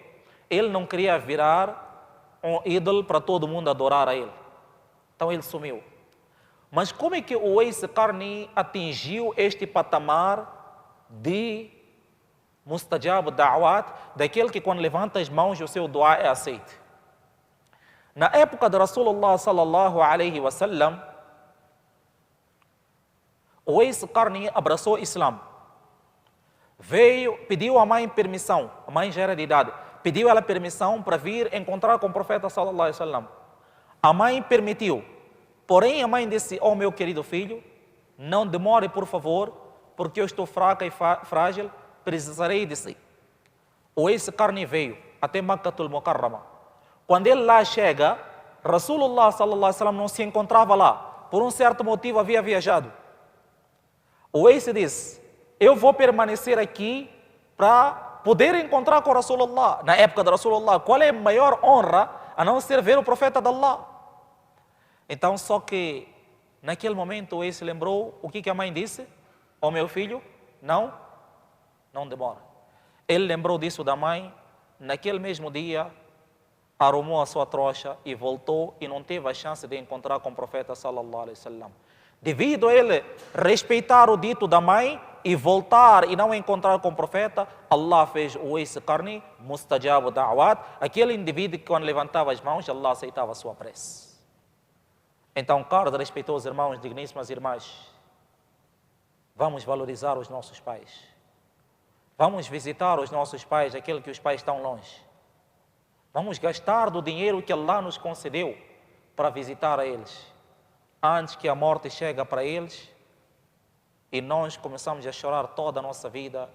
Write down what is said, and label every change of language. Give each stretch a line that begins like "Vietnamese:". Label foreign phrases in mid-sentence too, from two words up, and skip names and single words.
Portuguese: Ele não queria virar um ídolo para todo mundo adorar a ele. Então ele sumiu. Mas como é que o ex-Qarni atingiu este patamar de
Arabic: مستجاب الدعوات,
Portuguese: daquele que quando levanta as mãos o seu dua é aceito?
Arabic: Na época de رسول الله صلى الله عليه وسلم,
Portuguese: o ex-Qarni abraçou o Islã. Veio, pediu à mãe permissão, a mãe já era de idade, pediu ela permissão para vir encontrar com o profeta
Arabic: صلى الله عليه وسلم.
Portuguese: A mãe permitiu, porém a mãe disse: oh meu querido filho, não demore por favor, porque eu estou fraca e frágil, precisarei de si. O ex-Qarni veio até Makkatul Mukarrama. Quando ele lá chega,
Arabic: رسول الله صلى الله عليه وسلم
Portuguese: não se encontrava lá, por um certo motivo havia viajado. O ex disse: eu vou permanecer aqui para poder encontrar com Rasulullah. Na época de Rasulullah, qual é a maior honra a não ser ver o profeta de Allah? Então, só que naquele momento o ex lembrou o que a mãe disse: oh meu filho, não demora. Ele lembrou disso da mãe. Naquele mesmo dia arrumou a sua trouxa e voltou, e não teve a chance de encontrar com o profeta
Arabic: صلى الله عليه وسلم.
Portuguese: Devido a ele respeitar o dito da mãe e voltar e não encontrar com o profeta, Allah fez o ex-Qarni
Arabic: مستجاب الدعوات,
Portuguese: aquele indivíduo que quando levantava as mãos, Allah aceitava a sua prece. Então, caros respeitosos irmãos, digníssimas irmãs, vamos valorizar os nossos pais. Vamos visitar os nossos pais, aquele que os pais estão longe. Vamos gastar do dinheiro que Allah nos concedeu para visitar a eles, antes que a morte chegue para eles e nós começamos a chorar toda a nossa vida.